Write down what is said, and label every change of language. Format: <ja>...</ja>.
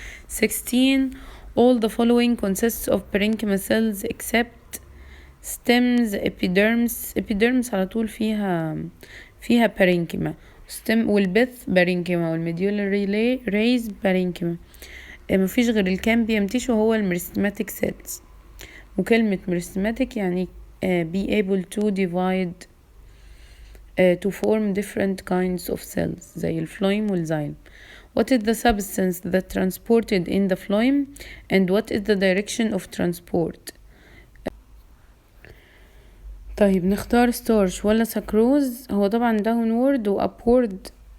<en>16 all the following consists of parenchyma cells except stems epidermis.</en> <ar>epidermis على طول فيها parenchyma.</ar> <en>stem والبث parenchyma والميديولاري rays parenchyma.</en> <ar>مفيش غير الكامبيوم تيشو هو الميرستماتيك</ar> <en>cells،</en> <ar>وكلمة</ar> <en>meristematic</en> <ar>يعني</ar> <en>be able to divide to form different kinds of cells</en> <ar>زي الفلويم والزايلم.</ar> <en>What is the substance that transported in the phloem and what is the direction of transport؟</en> <ar>طيب نختار</ar> <en>starch</en> <ar>ولا سكروز؟ هو طبعا</ar> <en>downward و upward،</en>